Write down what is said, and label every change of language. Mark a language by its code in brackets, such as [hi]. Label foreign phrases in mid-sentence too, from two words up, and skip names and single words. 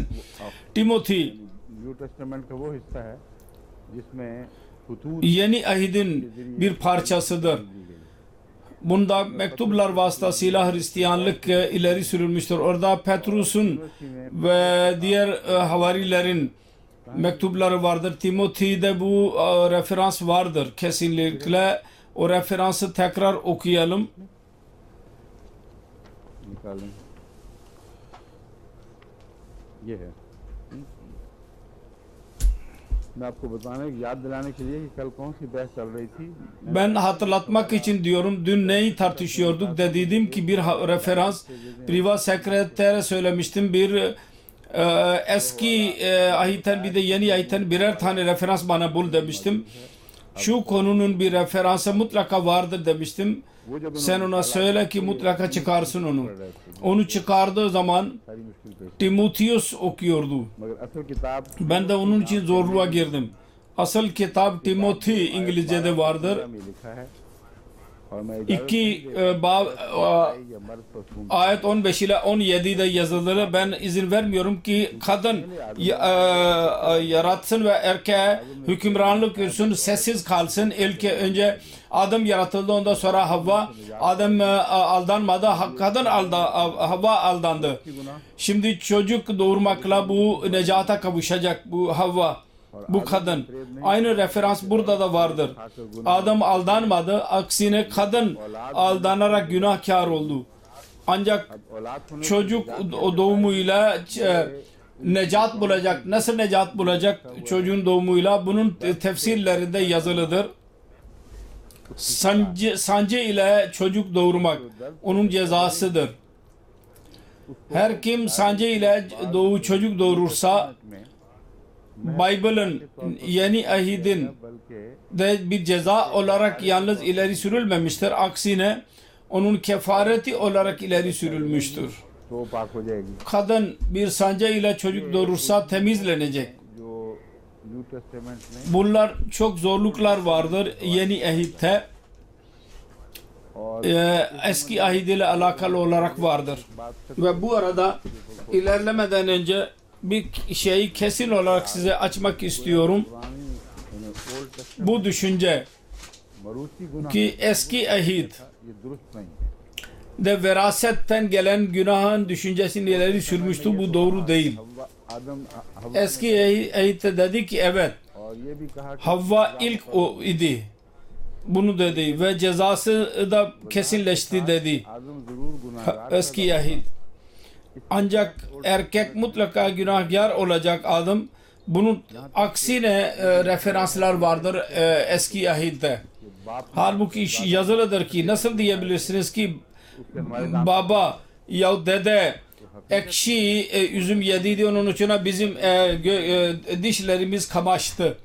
[ur] Timothy [en] New Testament [ur] کا وہ حصہ ہے جس میں خطوط [tr] yeni ahidin bir parçasıdır. Bunda mektuplar vasıtasıyla Hristiyanlık ileri sürülmüştür. Orada Petrus'un ve diğer havarilerin mektupları vardır. Timothy'de bu referans vardır kesinlikle. O referansı tekrar okuyalım. [ur] نکالیں یہ ہے میں آپ کو بتانے یاد دلانے کے لیے کہ کل کون سی بحث چل رہی تھی [tr] Ben hatırlatmak için diyorum, dün neyi tartışıyorduk de dedim ki bir referans [en] privat sekretere [tr] söylemiştim, bir eski ahitten bir de yeni ahitten birer tane referans bana bul demiştim. Şu konunun bir referansı mutlaka vardır demiştim. Sen ona söyle ki mutlaka çıkarsın onu. Onu çıkardığı zaman [ur] ساری مشکل پیش [tr] Timotheus okuyordu. [ur] مگر اصل کتاب [tr] Ben de onun için zorluğa girdim. Asıl kitap Timothy İngilizce'de vardır. [ur] میں لکھا ہے اور میں [tr] İki [ur] یا مرد پشو [tr] ayet 15 ile 17'de yazılı. Ben izin vermiyorum ki kadın yaratsın ve erkeğe hükümranlık görsün, sessiz kalsın. Önce Adem yaratıldı, ondan sonra Havva. Adem aldanmadı, kadın Havva aldandı. Şimdi çocuk doğurmakla bu necata kavuşacak bu Havva, bu kadın. Aynı referans burada da vardır. Adam aldanmadı, aksine kadın aldanarak günahkar oldu. Ancak [ur] اولاد ہونے [tr] çocuk doğumuyla necat bulacak. Nasıl necat bulacak çocuğun doğumuyla? Bunun tefsirlerinde yazılıdır. Sancı ile çocuk doğurmak onun cezasıdır. Her kim sancı ile çocuk doğurursa Bible'ın yeni ahidin [ur] बल्कि [tr] de bir ceza olarak yalnız ileri sürülmemiştir. Aksine onun kefareti olarak ileri sürülmüştür. [ur] تو پاک ہو جائے گی [tr] Kadın bir sancı ile çocuk doğurursa temizlenecek. [ur] जो [en] New Testament [ur] में [tr] Bunlar çok zorluklar vardır yeni ahitte. Eski ahid ile alakalı olarak vardır. Ve bu arada ilerlemeden önce bir şeyi kesin olarak size açmak istiyorum. [en] पुरानी Old Testament [tr] Bu düşünce [ur] موروثی گناہ [tr] ki eski ahid [ur] یہ درست نہیں ہے [tr] de verasetten gelen günahın düşüncesini ileri sürmüştü. Bu doğru değil. [ur] हव्वा आदम हव्वा [tr] Eski ahitte dedi ki evet, [ur] اور یہ بھی کہا کہ [tr] Havva ilk o idi. Bunu dedi ve cezası da kesinleşti dedi [ur] آدم ضرور گناہگار [tr] eski ahid. Ancak erkek mutlaka günahkar olacak Adam. Bunun aksine referanslar vardır eski ahidde. Halbuki yazılıdır ki nasıl diyebilirsiniz ki baba ya dede ekşi üzüm yediydi, onun için bizim dişlerimiz kamaştı.